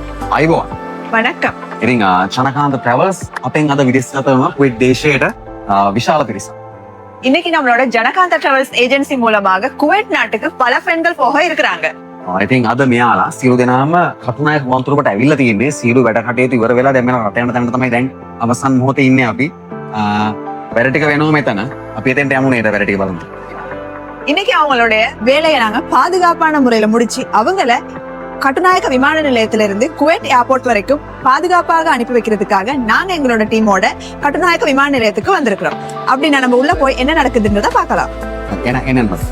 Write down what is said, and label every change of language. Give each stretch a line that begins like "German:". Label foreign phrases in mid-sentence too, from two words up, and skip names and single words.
Sinhala: අයිබෝන්.
Tamil: වණක්කම්.
Sinhala: ඉතින් චනකාන්ත ට්‍රැවල්ස් අපෙන් අද විදේශගත වුණ කුවේට් දේශයට විශාල පිරිස.
Tamil: இன்னைக்கு நம்மளோட ஜனகாந்தா டிராவல்ஸ் ஏஜென்சி மூலமாக குவைட் நாட்டுக்கு பல பெண்கள் போக இருக்கிறாங்க.
Sinhala: ඉතින් අද මෙයාලා සියලු දෙනාම කටුනායක වන්තුරකට ඇවිල්ලා තියෙන්නේ. සියලු වැඩ කටයුතු ඉවර වෙලා දැන් මෙන්න රට යන තැනට තමයි දැන් අවසන් මොහොතේ ඉන්නේ අපි. වැඩ ටික වෙනවා මෙතන. අපි එතෙන්ට යමු නේද වැඩ ටික බලමු.
Tamil: இன்னைக்கு அவங்களுடைய வேலையை நாங்க பாதுகாப்பான முறையில முடிச்சு அவங்கள கட்டுநாயக்க விமான நிலையத்திலிருந்து குவைட் ஏர்போர்ட் வரைக்கும் பாதுகாப்பாக அனுப்பி வைக்கிறதுக்காக நாங்க எங்களோட டீமோட கட்டுநாயக்க விமான நிலையத்துக்கு வந்திருக்கிறோம். அப்படின்னா நம்ம உள்ள போய் என்ன நடக்குதுன்றத பார்க்கலாம். என்னன்னு